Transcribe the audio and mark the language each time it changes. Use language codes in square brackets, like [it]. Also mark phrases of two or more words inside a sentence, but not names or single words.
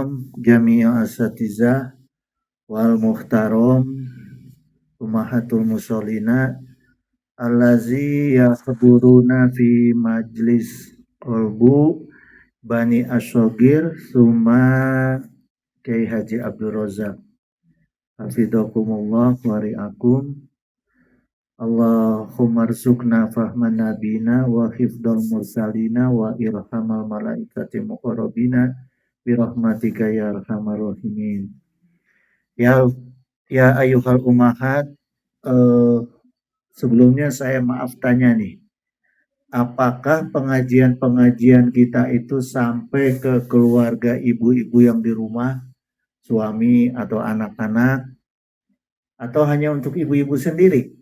[ar] جميع الأساتذة والمحترم أمهات المصلين الذي يخبرون في مجلس قلب بني الصغير ثم Kiai Haji Abdul Razak حفظكم الله ورعاكم. اللهم ارزقنا فهم نبينا وحفظ المرسلين وارحم الملائكة المقربين برحمتك يا أرحم الراحمين. يا أيها الأمهات, [id] sebelumnya saya maaf tanya nih, apakah pengajian-pengajian kita itu sampai ke keluarga ibu-ibu yang di rumah, suami atau anak-anak, atau hanya untuk ibu-ibu sendiri?